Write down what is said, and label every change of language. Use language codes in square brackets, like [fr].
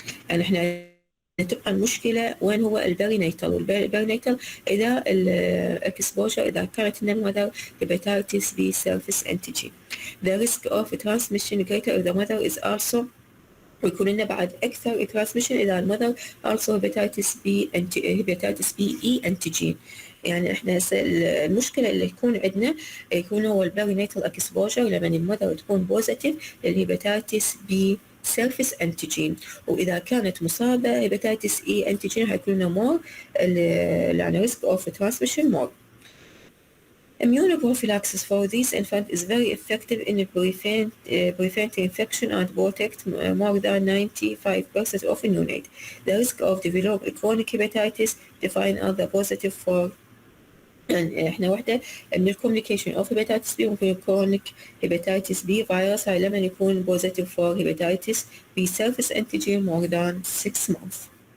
[ar] يعني احنا تبقى المشكلة وين هو البرينيتال. والبرينيتال إذا الإكسبوجر إذا كانت المذر [en] hepatitis B surface antigen. The risk of transmission greater if the mother is also، [ar] ويكون لنا بعد أكثر [en] transmission إذا المذر also hepatitis B E antigen. [ar] يعني احنا المشكلة اللي يكون عندنا يكون هو البرينيتال اكسبوجر لما المذر تكون [en] positive للهيباتيتس B surface antigen, [ar] واذا كانت مصابه هيباتيتس اي انتيجين حيكون لنا مور يعني [en] Risk of transmission more. Immunoprophylaxis for this infant is very effective in preventing infection and protect more than 95% of neonates. The risk of developing chronic hepatitis defined as the positive for، [ar] يعني احنا واحدة من [en] الكومبليكيشن of hepatitis B ممكن يكون hepatitis B virus هاي لما يكون positive for hepatitis B surface antigen more than 6 months.